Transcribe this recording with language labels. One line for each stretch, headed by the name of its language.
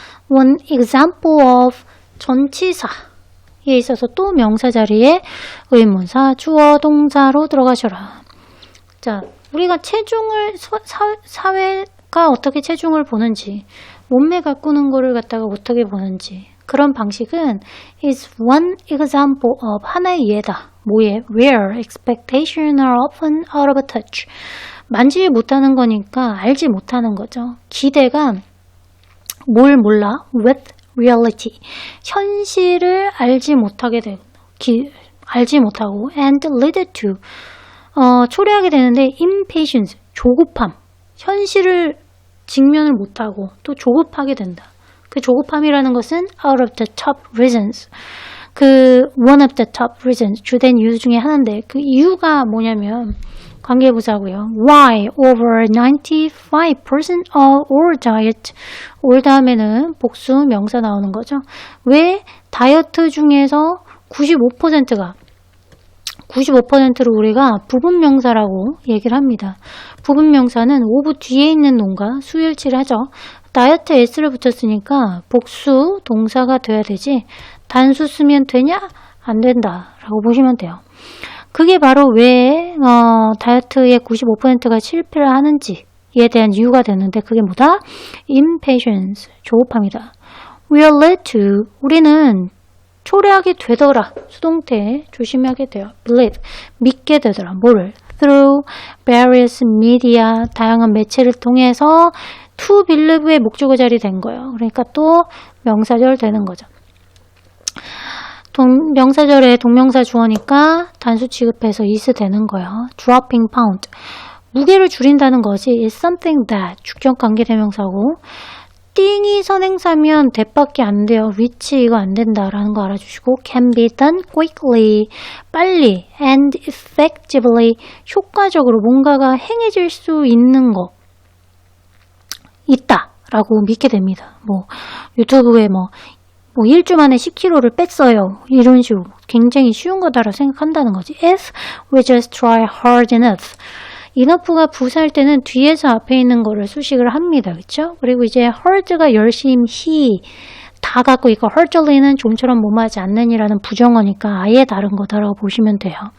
English: One example of
Korean: 전치사에 있어서 또 명사 자리에 의문사, 주어, 동사로 들어가셔라. 자, 우리가 체중을 사회가 어떻게 체중을 보는지, 몸매 가꾸는 거를 갖다가 어떻게 보는지 그런 방식은
English: is one example of
Korean: 하나의 예다. 뭐에?
English: Where expectations are often out of touch.
Korean: 만지지 못하는 거니까 알지 못하는 거죠. 기대가 뭘 몰라?
English: With reality.
Korean: 현실을 알지 못하게 되고, 알지 못하고
English: and lead to.
Korean: 초래하게 되는데 impatience. 조급함. 현실을 직면을 못하고 또 조급하게 된다. 그 조급함이라는 것은
English: out of the top reasons. one of the top reasons.
Korean: 주된 이유 중에 하나인데 그 이유가 뭐냐면 관계 보자고요.
English: Why over 95% of all diet.
Korean: all 다음에는 복수 명사 나오는 거죠. 왜 다이어트 중에서 95%를 우리가 부분명사라고 얘기를 합니다. 부분명사는 오브 뒤에 있는 놈과 수일치를 하죠. 다이어트 s를 붙였으니까 복수 동사가 돼야 되지 단수 쓰면 되냐? 안 된다 라고 보시면 돼요. 그게 바로 왜 다이어트의 95%가 실패를 하는지에 대한 이유가 되는데 그게 뭐다? impatience, 조급함이다.
English: We are led to,
Korean: 우리는 초래하게 되더라. 수동태 조심하게 돼요. believe, 믿게 되더라. 뭐를?
English: through various media,
Korean: 다양한 매체를 통해서 to believe의 목적어 자리 된 거예요. 그러니까 또 명사절 되는 거죠. 명사절에 동명사 주어니까 단수 취급해서 is 되는 거예요.
English: dropping pound,
Korean: 무게를 줄인다는 것이
English: is something that,
Korean: 주격 관계대명사고 띵이 선행사면 that밖에 안 돼요. which 이거 안 된다라는 거 알아주시고
English: can be done quickly,
Korean: 빨리
English: and effectively,
Korean: 효과적으로 뭔가가 행해질 수 있는 거 있다 라고 믿게 됩니다. 뭐 유튜브에 뭐 1주 만에 10kg를 뺐어요. 이런 식으로 굉장히 쉬운 거다라고 생각한다는 거지.
English: If we just try hard enough.
Korean: enough가 부사할 때는 뒤에서 앞에 있는 거를 수식을 합니다. 그렇죠? 그리고 이제 hard가 열심히 다 갖고 있고 hardly는 좀처럼 뭐뭐하지 않는이라는 부정어니까 아예 다른 거다라고 보시면 돼요.